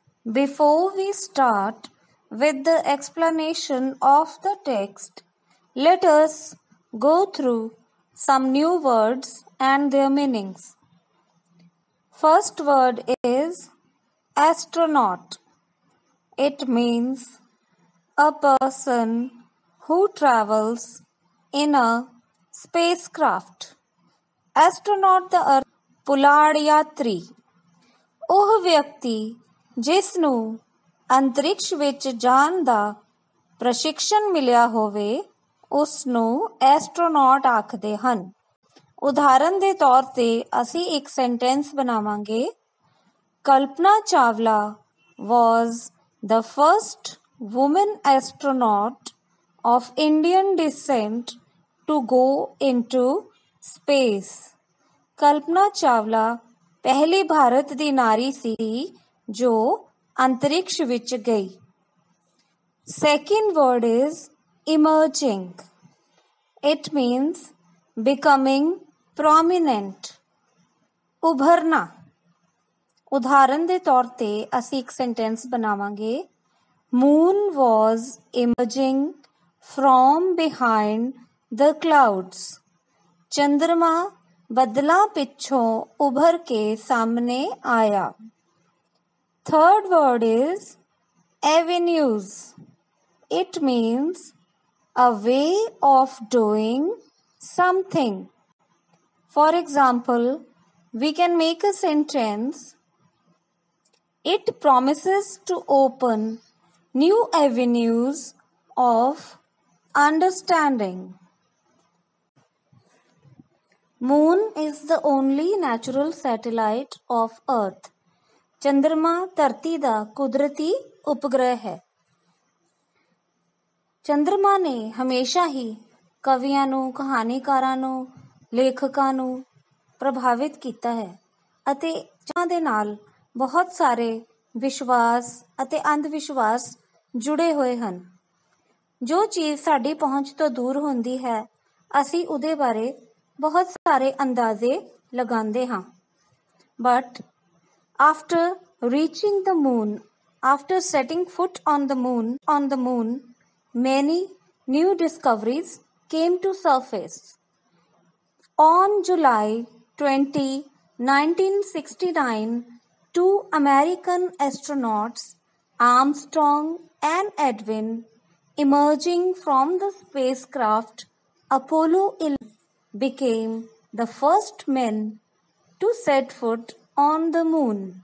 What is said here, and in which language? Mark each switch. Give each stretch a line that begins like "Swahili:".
English: Before we start with the explanation of the text, let us go through some new words and their meanings. First word is astronaut. It means a person who travels in a spacecraft.
Punjabi: Astronaut ਦਾ ਅਰਥ ਪੁਲਾੜ ਯਾਤਰੀ, ਉਹ ਵਿਅਕਤੀ ਜਿਸ ਨੂੰ ਅੰਤਰਿਕਸ਼ ਵਿੱਚ ਜਾਣ ਦਾ ਪ੍ਰਸ਼ਿਕਸ਼ਣ ਮਿਲਿਆ ਹੋਵੇ ਉਸ ਨੂੰ ਐਸਟਰੋਨੌਟ ਆਖਦੇ ਹਨ। ਉਦਾਹਰਨ ਦੇ ਤੌਰ ਤੇ ਅਸੀਂ ਇੱਕ ਸੈਂਟੈਂਸ ਬਣਾਵਾਂਗੇ,
English: Kalpana Chawla was the first woman astronaut of Indian descent to go into space.
Punjabi: Kalpana Chawla ਪਹਿਲੀ ਭਾਰਤ ਦੀ ਨਾਰੀ ਸੀ ਜੋ ਅੰਤਰਿਕਸ਼ ਵਿੱਚ ਗਈ।
English: Second word is emerging. It means becoming prominent.
Punjabi: ਉਭਰਨਾ। ਉਦਾਹਰਨ ਦੇ ਤੌਰ ਤੇ ਅਸੀਂ ਇੱਕ ਸੈਂਟੈਂਸ ਬਣਾਵਾਂਗੇ,
English: Moon was emerging from behind the clouds.
Punjabi: ਚੰਦਰਮਾ ਬੱਦਲਾਂ ਪਿੱਛੋਂ ਉਭਰ ਕੇ ਸਾਹਮਣੇ ਆਇਆ।
English: Third word is avenues. It means a way of doing something. For example, we can make a sentence, it promises to open new avenues of understanding. Moon is the only natural satellite of Earth.
Punjabi: ਚੰਦਰਮਾ ਧਰਤੀ ਦਾ ਕੁਦਰਤੀ ਉਪਗ੍ਰਹਿ ਹੈ। ਚੰਦਰਮਾ ਨੇ ਹਮੇਸ਼ਾ ਹੀ ਕਵੀਆਂ ਨੂੰ, ਕਹਾਣੀਕਾਰਾਂ ਨੂੰ, ਲੇਖਕਾਂ ਨੂੰ ਪ੍ਰਭਾਵਿਤ ਕੀਤਾ ਹੈ ਅਤੇ ਚੰਦਰਮਾ ਦੇ ਨਾਲ ਬਹੁਤ ਸਾਰੇ ਵਿਸ਼ਵਾਸ ਅਤੇ ਅੰਧ ਵਿਸ਼ਵਾਸ ਜੁੜੇ ਹੋਏ ਹਨ। ਜੋ ਚੀਜ਼ ਸਾਡੀ ਪਹੁੰਚ ਤੋਂ ਦੂਰ ਹੁੰਦੀ ਹੈ ਅਸੀਂ ਉਹਦੇ ਬਾਰੇ ਬਹੁਤ ਸਾਰੇ ਅੰਦਾਜ਼ੇ ਲਗਾਉਂਦੇ ਹਾਂ।
English: But after reaching the moon, after setting foot on the moon, many new discoveries came to surface. On July 20, 1969, two American astronauts, Armstrong and Edwin, emerging from the spacecraft Apollo 11, became the first men to set foot on the moon.